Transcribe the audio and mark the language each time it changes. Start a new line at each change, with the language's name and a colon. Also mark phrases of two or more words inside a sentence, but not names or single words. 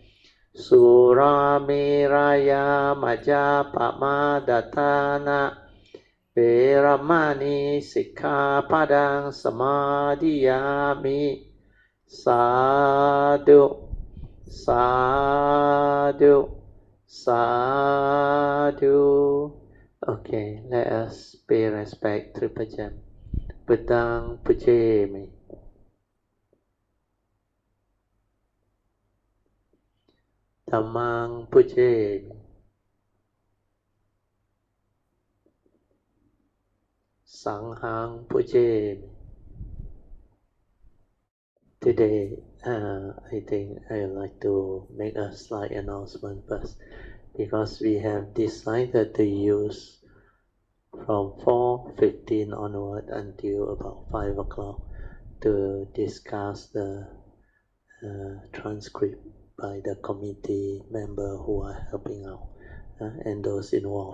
Pali: Surameraya majapamadatthana veramani sikkhapadang samadhiyami Sadhu, sadhu, sadhu.
English: Okay, let us pay respect to Puja.
Pali: Buddhang pujemi. Dhammang pujemi. Sanghang pujemi.
English: Today, I think I would like to make a slight announcement first, because we have decided to use from 4:15 onward until about 5 o'clock to discuss the transcript by the committee member who are helping out and those involved.